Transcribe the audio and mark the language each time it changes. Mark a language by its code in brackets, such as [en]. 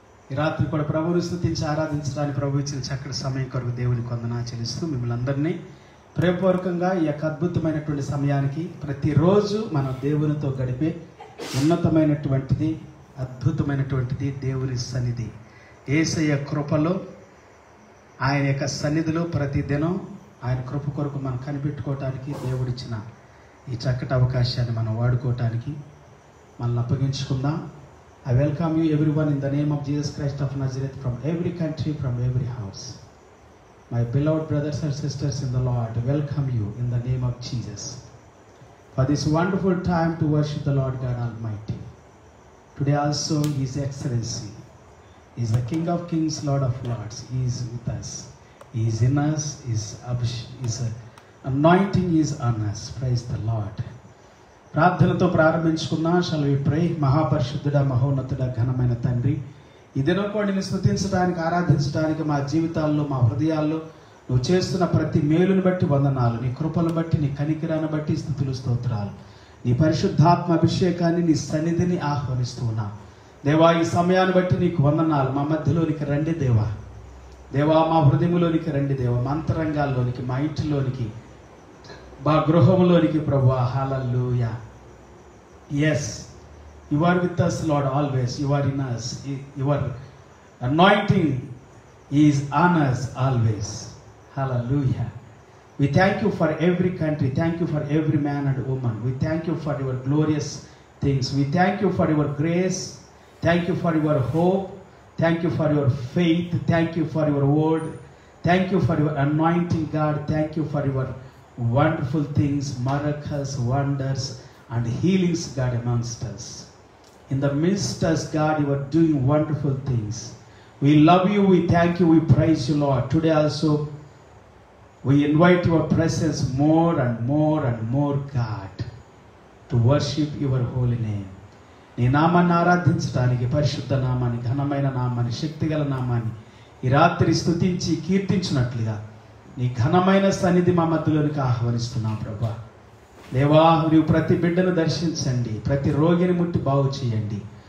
[te] ఈ రాత్రి కూడా ప్రభువుని స్తుతించి ఆరాధించడానికి ప్రభు ఇచ్చిన చక్కటి సమయం కొరకు దేవునికి వందనాలు చెల్లిస్తూ మిమ్మల్ని అందరినీ ప్రేమపూర్వకంగా ఈ యొక్క అద్భుతమైనటువంటి సమయానికి ప్రతిరోజు మనం దేవునితో గడిపే ఉన్నతమైనటువంటిది అద్భుతమైనటువంటిది దేవుని సన్నిధి. యేసయ్య కృపలో, ఆయన యొక్క సన్నిధిలో ప్రతిదినం ఆయన కృప కొరకు మనం కనిపెట్టుకోవటానికి దేవుడిచ్చిన ఈ చక్కటి అవకాశాన్ని మనం వాడుకోవటానికి మనల్ని అప్పగించుకుందాం. [en] I welcome you everyone in the name of Jesus Christ of Nazareth, from every country, from every house. My beloved brothers and sisters in the Lord, welcome you in the name of Jesus for this wonderful time to worship the Lord God Almighty. Today also His Excellency is the King of Kings, Lord of Lords. He is with us. He is in us. His anointing is on us. Praise the Lord. [te] ప్రార్థనతో ప్రారంభించుకున్నా. [en] Shall we pray. [te] మహాపరిశుద్ధుడా, మహోన్నతుడా, ఘనమైన తండ్రి, ఈ దినం కూడా నిన్ను స్తుతించడానికి, ఆరాధించడానికి మా జీవితాల్లో, మా హృదయాల్లో నువ్వు చేస్తున్న ప్రతి మేలుని బట్టి వందనాలు. నీ కృపను బట్టి, నీ కనికిరాన్ని బట్టి స్తుతులు, స్తోత్రాలు. నీ పరిశుద్ధాత్మ అభిషేకాన్ని, నీ సన్నిధిని ఆహ్వానిస్తున్నా దేవా. ఈ సమయాన్ని బట్టి నీకు వందనాలు. మా మధ్యలోనికి రండి దేవా. దేవా, మా హృదయంలోనికి రండి దేవా. మా అంతరంగాల్లోనికి, మా ఇంటిలోనికి, మా గృహంలోనికి ప్రభువా. హల్లెలూయా. [en] Yes, you are with us, Lord, always. You are in us. Your anointing is on us always. Hallelujah. We thank you for every country. Thank you for every man and woman. We thank you for your glorious things. We thank you for your grace. Thank you for your hope. Thank you for your faith. Thank you for your word. Thank you for your anointing, God. Thank you for your wonderful things, miracles, wonders, and healings, God, amongst us. In the midst of us, God, you are doing wonderful things. We love you, we thank you, we praise you, Lord. Today also, we invite your presence more and more and more, God, to worship your holy name. [te] నీ నామాన్ని ఆరాధించడానికి, పరిశుద్ధ నామాన్ని, ఘనమైన నామాన్ని, శక్తిగల నామాన్ని ఈ రాత్రి స్తుతించి కీర్తించినట్లుగా నీ ఘనమైన సన్నిధి మా మధ్యలోనికి ఆహ్వానిస్తున్నాం ప్రభా. దేవా, నీవు ప్రతి బిడ్డను దర్శించండి, ప్రతి రోగిని ముట్టి బాగు చేయండి.